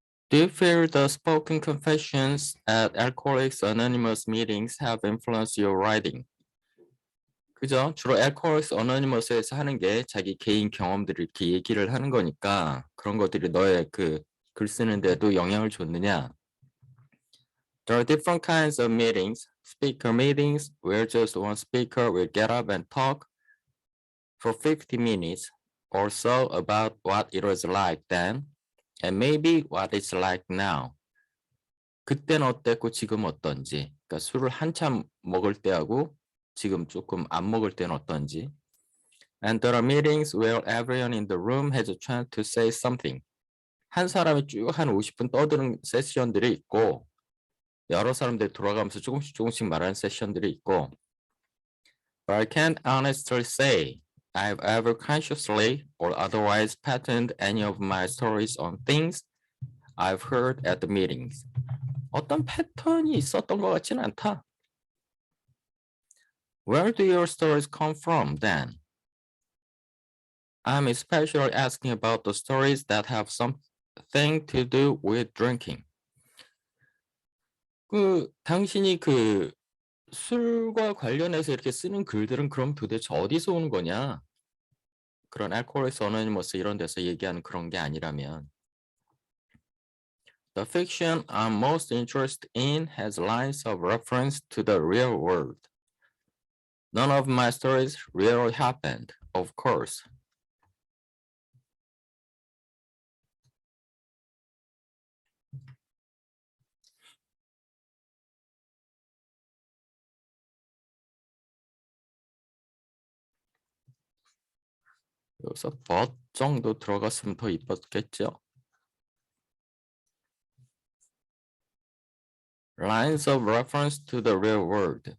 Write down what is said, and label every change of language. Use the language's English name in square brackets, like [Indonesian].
[English] Do you feel the spoken confessions at Alcoholics Anonymous meetings have influenced your writing? [Korean] 그죠? 주로 Alcoholics Anonymous에서 하는 게 자기 개인 경험들을 이렇게 얘기를 하는 거니까 그런 것들이 너의 그 글 쓰는데도 영향을 줬느냐? [English] There are different kinds of meetings. Speaker meetings, where just one speaker will get up and talk for 50 minutes or so about what it was like then, and maybe what it's like now. [Korean] 그때는 어땠고 지금 어떤지. 그러니까 술을 한참 먹을 때하고 지금 조금 안 먹을 때는 어떤지. [English] And there are meetings where everyone in the room has a chance to say something. [Korean] 한 사람이 쭉 한 50분 떠드는 세션들이 있고 [English] 여러 사람들이 돌아가면서 조금씩 말하는 세션들이 있고 But I can't honestly say I've ever consciously or otherwise patterned any of my stories on things I've heard at the meetings. [Korean] 어떤 패턴이 있었던 것 같지는 않다. [English] Where do your stories come from then? I'm especially asking about the stories that have something to do with drinking. [Korean] 당신이 술과 관련해서 이렇게 쓰는 글들은 그럼 도대체 어디서 오는 거냐? 그런 Alcoholics Anonymous 이런 데서 얘기하는 그런 게 아니라면. [English] The fiction I'm most interested in has lines of reference to the real world. None of my stories really happened, of course. [Korean] 여기서 but 정도 들어갔으면 더 이뻤겠죠? [English] Lines of reference to the real world.